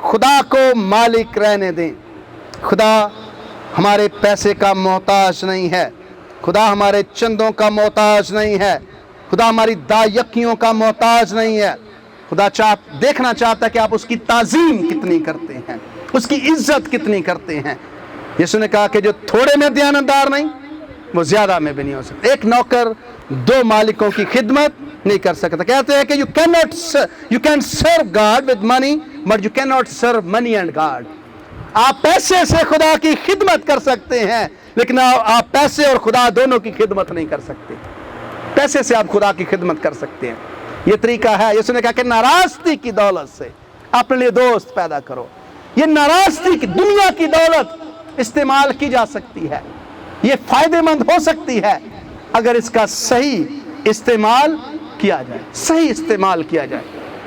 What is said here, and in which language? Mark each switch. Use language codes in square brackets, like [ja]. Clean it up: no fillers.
[ur] خدا کو مالک رہنے دیں. خدا ہمارے پیسے کا محتاج نہیں ہے، خدا ہمارے چندوں کا محتاج نہیں ہے، خدا ہماری دایکیوں کا محتاج نہیں ہے. خدا دیکھنا چاہتا ہے کہ آپ اس کی تعظیم کتنی کرتے ہیں، اس کی عزت کتنی کرتے ہیں. یسوع نے کہا کہ جو تھوڑے میں دیانتدار نہیں وہ زیادہ میں بھی نہیں ہو سکتا. ایک نوکر دو مالکوں کی خدمت نہیں کر سکتا. کہتے ہیں کہ [en] you can serve God with money but you cannot serve money and God. [ur] آپ پیسے سے خدا کی خدمت کر سکتے ہیں لیکن آپ پیسے اور خدا دونوں کی خدمت نہیں کر سکتے. پیسے سے آپ خدا کی خدمت کر سکتے ہیں. یہ طریقہ ہے. یسوع نے کہا کہ ناراستی کی دولت سے اپنے لیے دوست پیدا کرو. یہ ناراستی کی دنیا کی دولت استعمال کی جا سکتی ہے، یہ فائدہ مند ہو سکتی ہے اگر اس کا صحیح استعمال کیا جائے، صحیح استعمال کیا جائے.